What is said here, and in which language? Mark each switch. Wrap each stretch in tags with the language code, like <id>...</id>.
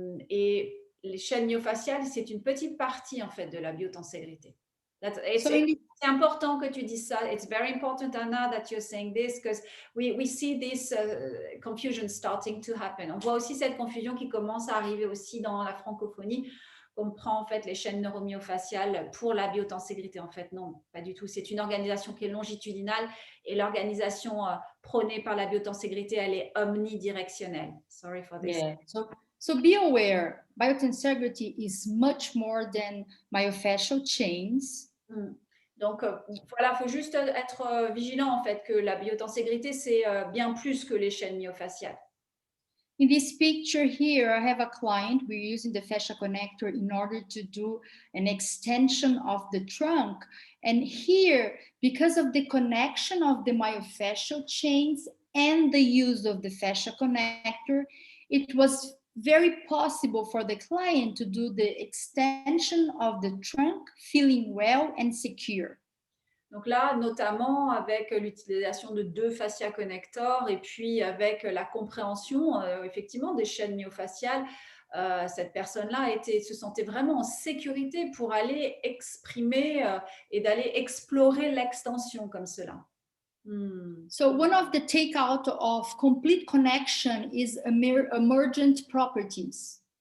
<fr>Et les chaînes myofaciales, c'est une petite partie, en fait, de la biotenségrité. C'est important que tu dises ça.</fr> <en>It's very important, Anna, that you're saying this, because we see this confusion starting to happen.</en> <fr>On voit aussi cette confusion qui commence à arriver aussi dans la francophonie. On prend en fait les chaînes neuromyofaciales pour la biotenségrité. En fait, non, pas du tout. C'est une organisation qui est longitudinale et l'organisation prônée par la biotenségrité, elle est omnidirectionnelle.</fr> <en>Sorry for this. Yeah. So be aware, biotensegrity is much more than myofascial chains.</en> <fr>Donc voilà, il faut juste être vigilant en fait que la biotenségrité, c'est bien plus que les chaînes myofaciales.</fr> <en>In this picture here, I have a client. We're using the fascia connector in order to do an extension of the trunk. And here, because of the connection of the myofascial chains and the use of the fascia connector, it was very possible for the client to do the extension of the trunk, feeling well and secure.</en> <fr>Donc là, notamment avec l'utilisation de 2 fascia connectors et puis avec la compréhension effectivement des chaînes myofaciales, cette personne-là se sentait vraiment en sécurité pour aller exprimer et d'aller explorer l'extension comme cela.</fr> <en>So one of the takeout of complete connection is emergent properties.</en>